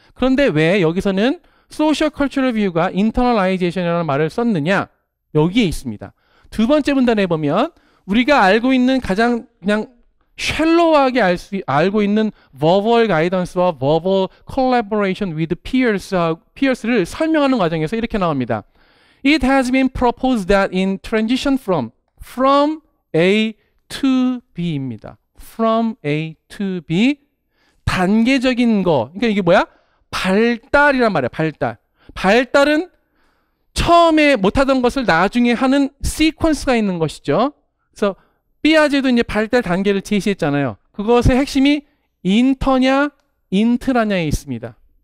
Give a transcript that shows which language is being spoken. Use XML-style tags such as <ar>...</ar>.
<ko>그런데 왜 여기서는 소셜 컬처럴 뷰가 인터널라이제이션이라는 말을 썼느냐? 여기에 있습니다. 두 번째 문단에 보면 우리가 알고 있는 가장 그냥 쉘로하게 알고 있는</ko> <en>verbal guidance와 verbal collaboration with peers</en> <ko>를 설명하는 과정에서 이렇게 나옵니다.</ko> <en>It has been proposed that in transition from A to B입니다. From A to B 단계적인 거.</en> <ko>그러니까 이게 뭐야? 발달이란 말이야. 발달은 처음에 못하던 것을 나중에 하는 시퀀스가 있는 것이죠. 그래서 삐아제도 이제 발달 단계를 제시했잖아요. 그것의 핵심이 인터냐 인트라냐에 있습니다.</ko>